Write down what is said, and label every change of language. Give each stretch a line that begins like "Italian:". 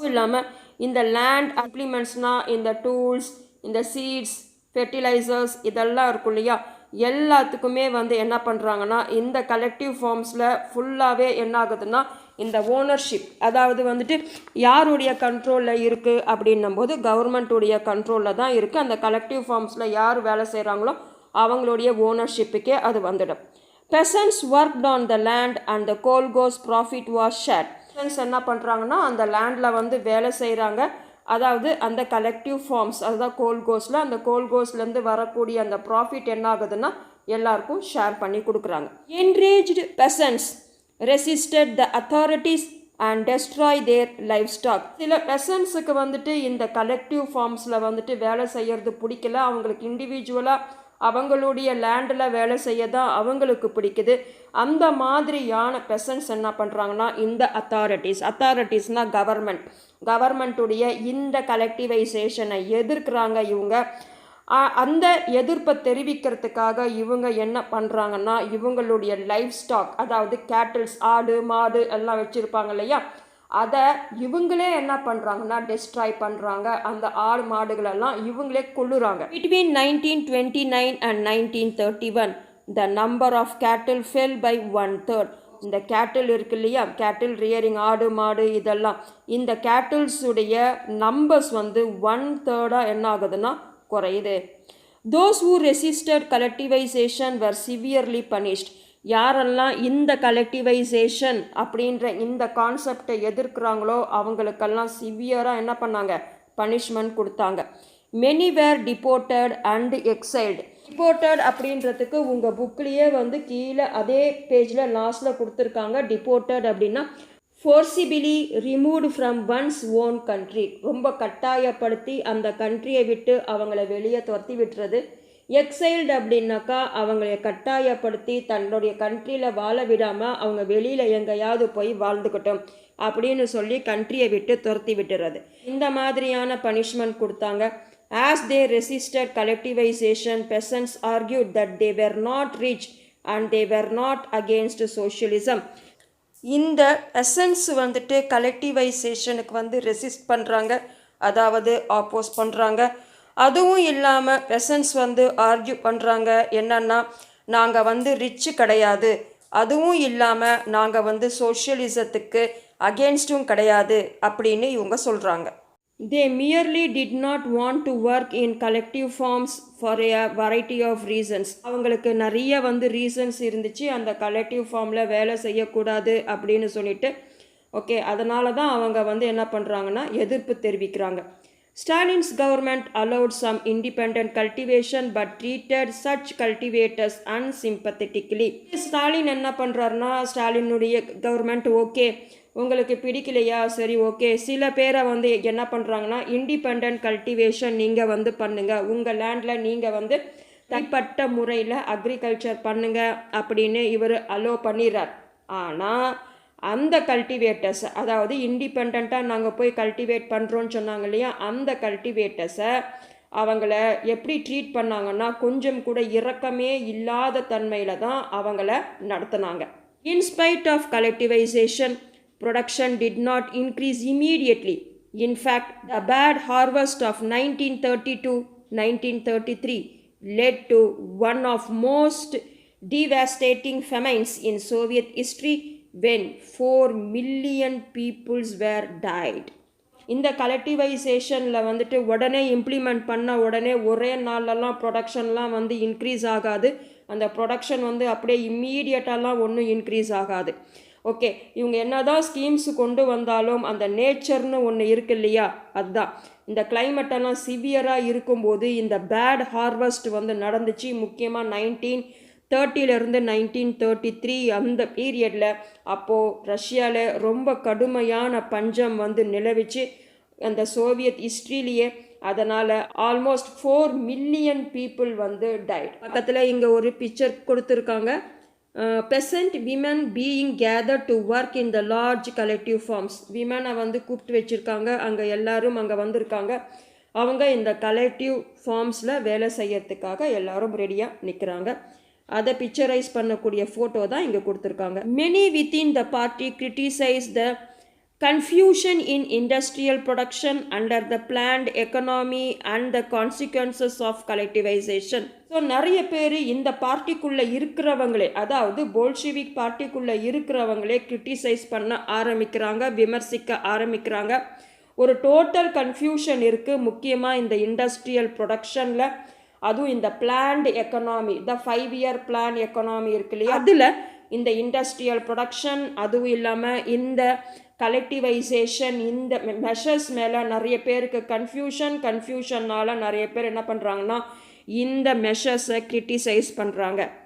Tamil: இல்லாமல் இந்த லேண்ட் இம்ப்ளிமெண்ட்ஸ்னால் இந்த டூல்ஸ், இந்த சீட்ஸ், ஃபெர்டிலைசர்ஸ் இதெல்லாம் இருக்கும் இல்லையா, எல்லாத்துக்குமே வந்து என்ன பண்ணுறாங்கன்னா இந்த கலெக்டிவ் ஃபார்ம்ஸில் ஃபுல்லாகவே என்ன ஆகுதுன்னா இந்த ஓனர்ஷிப், அதாவது வந்துட்டு யாருடைய கண்ட்ரோலில் இருக்குது அப்படின்னும் போது கவர்மெண்ட்டுடைய கண்ட்ரோலில் தான் இருக்குது. அந்த கலெக்டிவ் ஃபார்ம்ஸில் யார் வேலை செய்கிறாங்களோ அவங்களுடைய ஓனர்ஷிப்புக்கே அது வந்துடும்.
English: peasants worked on the land and the Colgos profit was shared.
Tamil: peasants என்ன பண்ணுறாங்கன்னா அந்த லேண்டில் வந்து வேலை செய்கிறாங்க. அதாவது அந்த கலெக்டிவ் ஃபார்ம்ஸ், அதுதான் கோல்கோஸில், அந்த கோல்கோஸ்லேருந்து வரக்கூடிய அந்த ப்ராஃபிட் என்ன ஆகுதுன்னா எல்லாருக்கும் ஷேர் பண்ணி கொடுக்குறாங்க.
English: enraged peasants resisted the authorities and destroy their livestock.
Tamil: சில பெசன்ஸுக்கு வந்துட்டு இந்த கலெக்டிவ் ஃபார்ம்ஸில் வந்துட்டு வேலை செய்கிறது பிடிக்கல. அவங்களுக்கு இண்டிவிஜுவலாக அவங்களுடைய லேண்டில் வேலை செய்ய தான் அவங்களுக்கு பிடிக்குது. அந்த மாதிரியான பெசன்ஸ் என்ன பண்ணுறாங்கன்னா இந்த அத்தாரிட்டிஸ்னால் கவர்மெண்ட்டுடைய இந்த கலெக்டிவைசேஷனை எதிர்க்கிறாங்க இவங்க. அந்த எதிர்ப்பை தெரிவிக்கிறதுக்காக இவங்க என்ன பண்ணுறாங்கன்னா இவங்களுடைய லைஃப் ஸ்டாக், அதாவது கேட்டில்ஸ், ஆடு மாடு எல்லாம் வச்சுருப்பாங்க இல்லையா, அதை இவங்களே என்ன பண்ணுறாங்கன்னா டெஸ்ட்ராய் பண்ணுறாங்க. அந்த ஆடு மாடுகளெல்லாம் இவங்களே கொள்ளுறாங்க.
English: Between 1929 and 1931 the number of cattle fell by 1/3.
Tamil: இந்த கேட்டில் இருக்கு இல்லையா, கேட்டில் ரியரிங், ஆடு மாடு இதெல்லாம், இந்த கேட்டில்ஸுடைய நம்பர்ஸ் வந்து 1/3 என்ன ஆகுதுன்னா குறையுது.
English: Those who resisted collectivization were severely punished.
Tamil: யாரெல்லாம் இந்த கலெக்டிவைசேஷன் அப்படின்ற இந்த கான்செப்டை எதிர்க்கிறாங்களோ அவங்களுக்கெல்லாம் சிவியராக என்ன பண்ணாங்க, பனிஷ்மெண்ட் கொடுத்தாங்க.
English: many were deported and exiled.
Tamil: Deported அப்படின்றதுக்கு உங்கள் புக்லேயே வந்து கீழே அதே பேஜில் லாஸ்ட்டில் கொடுத்துருக்காங்க. டிபோர்ட்டட் அப்படின்னா ஃபோர்சிபிலி removed from once own country, ரொம்ப கட்டாயப்படுத்தி அந்த கண்ட்ரியை விட்டு அவங்கள வெளியே துரத்தி விட்டுறது. எக்ஸைல்டு அப்படின்னாக்கா அவங்களை கட்டாயப்படுத்தி தன்னுடைய கண்ட்ரியில் வாழ விடாமல் அவங்க வெளியில் எங்கேயாவது போய் வாழ்ந்துக்கிட்டோம் அப்படின்னு சொல்லி கண்ட்ரியை விட்டு துரத்தி விட்டுறது. இந்த மாதிரியான பனிஷ்மெண்ட் கொடுத்தாங்க.
English: As they resisted collectivization, peasants argued that they were not rich and they were not against socialism.
Tamil: இந்த பெசன்ஸ் வந்துட்டு கலெக்டிவைசேஷனுக்கு வந்து ரெசிஸ்ட் பண்ணுறாங்க, அதாவது ஆப்போஸ் பண்ணுறாங்க. அதுவும் இல்லாமல் பெசன்ஸ் வந்து ஆர்கியூ பண்ணுறாங்க என்னன்னா, நாங்கள் வந்து ரிச்சு கிடையாது, அதுவும் இல்லாமல் நாங்கள் வந்து சோஷியலிசத்துக்கு அகேன்ஸ்டும் கிடையாது அப்படின்னு இவங்க சொல்கிறாங்க.
English: They merely did not want to work in collective forms for a variety of reasons.
Tamil: அவங்களுக்கு நிறைய வந்து ரீசன்ஸ் இருந்துச்சு அந்த கலெக்டிவ் ஃபார்மில் வேலை செய்யக்கூடாது அப்படின்னு சொல்லிட்டு. ஓகே, அதனால தான் அவங்க வந்து என்ன பண்ணுறாங்கன்னா எதிர்ப்பு தெரிவிக்கிறாங்க.
English: Stalin's government allowed some independent cultivation but treated such cultivators unsympathetically.
Tamil: Stalin என்ன பண்ணுறாருன்னா, ஸ்டாலினுடைய கவர்மெண்ட் ஓகே உங்களுக்கு பிடிக்கலையா, சரி ஓகே, சில பேரை வந்து என்ன பண்ணுறாங்கன்னா இண்டிபெண்ட் கல்டிவேஷன் நீங்கள் வந்து பண்ணுங்கள், உங்கள் லேண்டில் நீங்கள் வந்து தனிப்பட்ட முறையில் அக்ரிகல்ச்சர் பண்ணுங்கள் அப்படின்னு இவர் அலோ பண்ணிடுறார். ஆனால் அந்த கல்டிவேட்டர்ஸ், அதாவது இண்டிபெண்ட்டாக நாங்கள் போய் கல்டிவேட் பண்ணுறோன்னு சொன்னாங்க இல்லையா, அந்த கல்டிவேட்டர்ஸை அவங்கள எப்படி ட்ரீட் பண்ணாங்கன்னா கொஞ்சம் கூட இரக்கமே இல்லாத தன்மையில் தான் அவங்கள நடத்தினாங்க.
English: In spite of collectivisation, production did not increase immediately. In fact, the bad harvest of 1932-1933 led to one of most devastating famines in Soviet history when 4 million people were died.
Tamil: இந்த கலெக்டிவைசேஷனில் வந்துட்டு உடனே இம்ப்ளிமெண்ட் பண்ண உடனே ஒரே நாளெல்லாம் ப்ரொடக்ஷன்லாம் வந்து இன்க்ரீஸ் ஆகாது. அந்த ப்ரொடக்ஷன் வந்து அப்படியே இம்மீடியட்டாலாம் ஒன்றும் இன்க்ரீஸ் ஆகாது. ஓகே, இவங்க என்ன தான் ஸ்கீம்ஸு கொண்டு வந்தாலும் அந்த நேச்சர்னு ஒன்று இருக்கு இல்லையா, அதுதான் இந்த கிளைமேட்டெல்லாம் சிவியராக இருக்கும்போது இந்த பேட் ஹார்வெஸ்ட் வந்து நடந்துச்சு. முக்கியமாக 1930 1933 அந்த பீரியடில். அப்போது ரஷ்யாவில் ரொம்ப கடுமையான பஞ்சம் வந்து நிலவிச்சு அந்த சோவியத் ஹிஸ்ட்ரியிலேயே. அதனால் ஆல்மோஸ்ட்
English: 4 million people
Tamil: வந்து டைட். பக்கத்தில் இங்கே ஒரு பிக்சர் கொடுத்துருக்காங்க.
English: peasant women being gathered to work in the large collective farms.
Tamil: விமனை வந்து கூப்பிட்டு வச்சுருக்காங்க, அங்கே எல்லாரும் அங்கே வந்திருக்காங்க. அவங்க இந்த கலெக்டிவ் ஃபார்ம்ஸில் வேலை செய்யறதுக்காக எல்லாரும் ரெடியாக நிற்கிறாங்க. அதை பிக்சரைஸ் பண்ணக்கூடிய ஃபோட்டோ தான் இங்கே கொடுத்துருக்காங்க.
English: many within the party criticize the confusion in industrial production under the planned economy and the consequences of collectivization.
Tamil: So நிறைய பேர் இந்த பார்ட்டிக்குள்ளே இருக்கிறவங்களே, அதாவது போல்ஷிவிக் பார்ட்டிக்குள்ளே இருக்கிறவங்களே கிரிட்டிசைஸ் பண்ண ஆரம்பிக்கிறாங்க, விமர்சிக்க ஆரம்பிக்கிறாங்க. ஒரு டோட்டல் கன்ஃபியூஷன் இருக்குது, முக்கியமாக இந்த இண்டஸ்ட்ரியல் ப்ரொடக்ஷனில். அதுவும் இந்த பிளான்டு எக்கனாமி, த 5-year பிளான் எக்கனாமி இருக்கு இல்லையா, அதில் இந்த இண்டஸ்ட்ரியல் ப்ரொடக்ஷன், அதுவும் இல்லாமல் இந்த கலெக்டிவைசேஷன், இந்த மெஷர்ஸ் மேலே நிறைய பேருக்கு கன்ஃபியூஷன்னால் நிறைய பேர் என்ன பண்ணுறாங்கன்னா இந்த மெஷர்ஸை கிரிட்டிசைஸ் பண்ணுறாங்க.